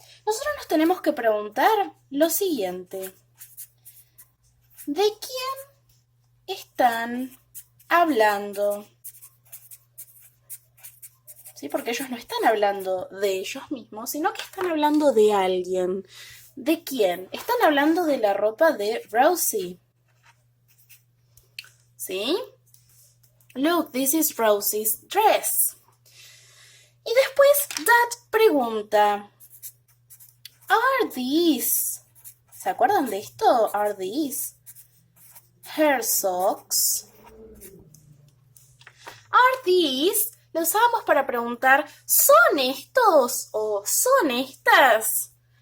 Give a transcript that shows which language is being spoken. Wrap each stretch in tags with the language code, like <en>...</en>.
<es>Nosotros nos tenemos que preguntar lo siguiente. ¿De quién están hablando? ¿Sí? Porque ellos no están hablando de ellos mismos, sino que están hablando de alguien. ¿De quién? Están hablando de la ropa de Rosie. ¿Sí?</es> <en>Look, this is Rosie's dress.</en> <es>Y después Dad pregunta,</es> <en>¿Are these?</en> <es>¿Se acuerdan de esto?</es> <en>¿Are these her socks? ¿Are these?</en> <es>Lo usamos para preguntar, ¿son estos o son estas?</es>